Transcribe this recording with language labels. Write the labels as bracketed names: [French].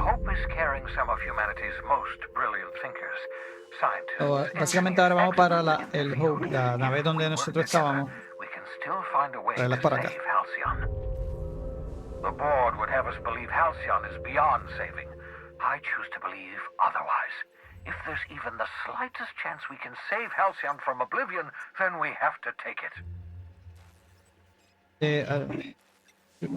[English] Hope is carrying some of humanity's most brilliant thinkers, scientists. [Spanish] So, básicamente ahora vamos para el Hope, la nave donde nosotros estábamos. [English] We can still find a way to [Spanish] Traerlas para acá. [English] save Halcyon. The board would have us believe Halcyon is beyond saving. I choose to believe otherwise. If there's even the slightest chance we can save Halcyon from oblivion, then we have to take it.